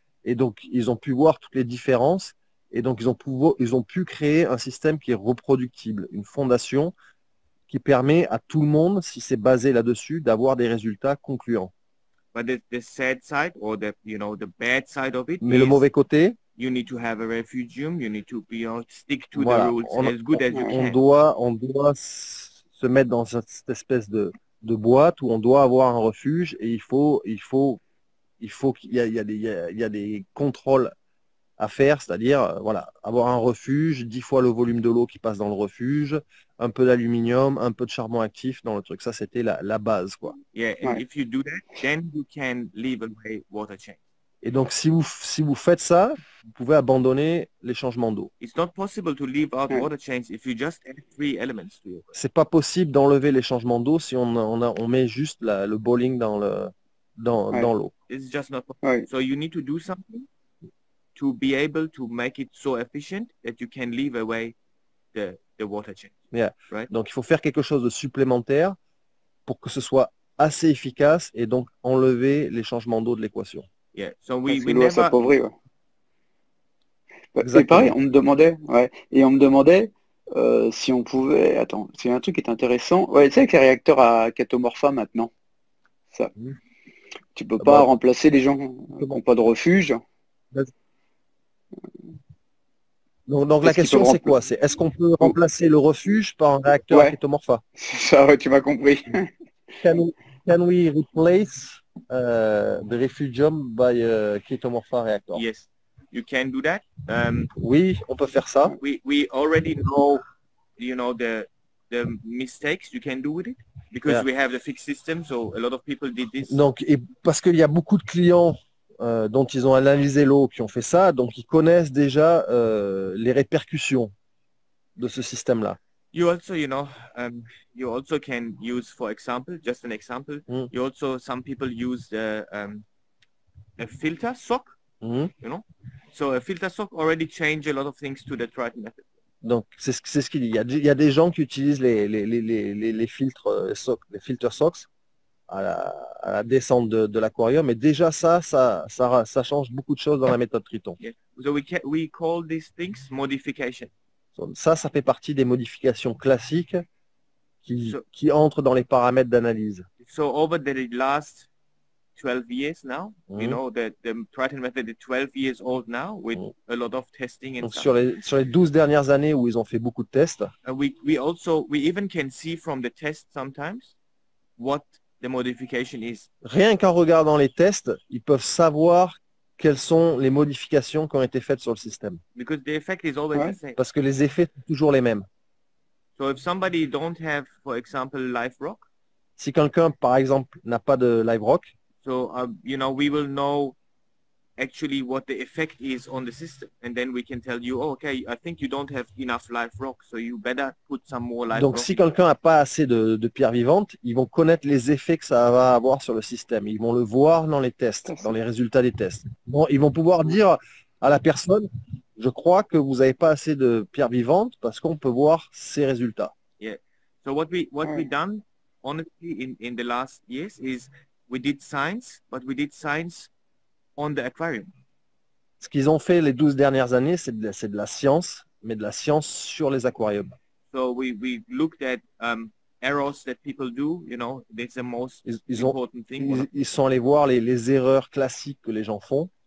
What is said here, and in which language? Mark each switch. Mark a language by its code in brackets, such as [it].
[fr] Et donc, ils ont pu voir toutes les différences. Et donc, ils ont pu créer un système qui est reproductible, une fondation qui permet à tout le monde, si c'est basé là-dessus, d'avoir des résultats concluants. [en] But the sad side or the the bad side of it [fr] Mais le [en] is [fr] mauvais côté, [en] you need to have a refugium, you need to stick to the [fr] voilà, [en] rules as good as you can. [fr] on doit se mettre dans cette espèce de boîte où on doit avoir un refuge et il faut qu'il y a des contrôles à faire, c'est-à-dire voilà, avoir un refuge, 10 fois le volume de l'eau qui passe dans le refuge, un peu d'aluminium, un peu de charbon actif dans le truc. Ça, c'était la base, quoi. [en] Yeah, and if you do that, then you can leave away water change. [fr] Et donc, si vous faites ça, vous pouvez abandonner les changements d'eau. [en] It's not possible to leave out water change if you just add 3 elements to it. [fr] C'est pas possible d'enlever les changements d'eau si on met juste le bowling dans l'eau. [en] It's just not possible. So you need to do something to be able to make it so efficient that you can leave away the water change. Yeah. Right? [fr] Donc, il faut faire quelque chose de supplémentaire pour que ce soit assez efficace et donc enlever les changements d'eau de l'équation. [en] Yeah. So we [fr] l'eau s'appauvrit, ouais. Exactement. Et pareil, on me demandait si on pouvait. Attends, c'est un truc qui est intéressant. Ouais, tu sais, avec les réacteurs à Catomorpha maintenant, ça. Tu peux pas remplacer les gens qui n'ont pas de refuge. Donc la question c'est quoi? C'est est-ce qu'on peut remplacer le refuge par un réacteur à Catomorpha? C'est ça, ouais, tu m'as compris. [en] Can we replace the refugium by a Catomorpha reactor? Yes, you can do that. [fr] Oui, on peut faire ça. [en] We already know, the mistakes you can do with it because we have the fixed system. So a lot of people did this. [fr] Donc, parce qu'il y a beaucoup de clients dont ils ont analysé l'eau qui ont fait ça, donc ils connaissent déjà les répercussions de ce système-là. [en] You also, you also can use, for example, just an example. You also, some people use a filter sock. So a filter sock already change a lot of things to the Triton method. [fr] Donc c'est ce qu'il dit. Il y a des gens qui utilisent les filtres sock, les filter socks à la descente de l'aquarium, et déjà ça change beaucoup de choses dans la méthode Triton. [en] Yeah. So we call these things modification. [fr] Ça fait partie des modifications classiques qui entrent dans les paramètres d'analyse. [en] So over the last 12 years now, the Triton method is 12 years old now with a lot of testing and [fr] Donc, [en] stuff. [fr] sur les 12 dernières années où ils ont fait beaucoup de tests, [en] We even can see from the test sometimes what the modification is. [fr] Rien qu'en regardant les tests, ils peuvent savoir quelles sont les modifications qui ont été faites sur le système. [en] Because the effect is always the same. [fr] Parce que les effets sont toujours les mêmes. [en] So if somebody don't have, for example, live rock. [fr] Si quelqu'un, par exemple, n'a pas de live rock, [en] so we will know actually what the effect is on the system, and then we can tell you, okay, I think you don't have enough live rock, so you better put some more live rock. [fr] Donc si quelqu'un n'a pas assez de pierres vivantes, ils vont connaître les effets que ça va avoir sur le système. Ils vont le voir dans les tests, dans les résultats des tests. Bon, ils vont pouvoir dire à la personne, je crois que vous n'avez pas assez de pierres vivantes parce qu'on peut voir ces résultats. [en] Yeah. So what we done honestly in the last years is we did science, but we did science on the aquarium. [fr] Ce qu'ils ont fait les 12 dernières années, c'est de la science, mais de la science sur les aquariums. [en] So we looked at errors that people do, that's the most important thing. [fr] Ils sont allés voir les erreurs classiques que les gens font.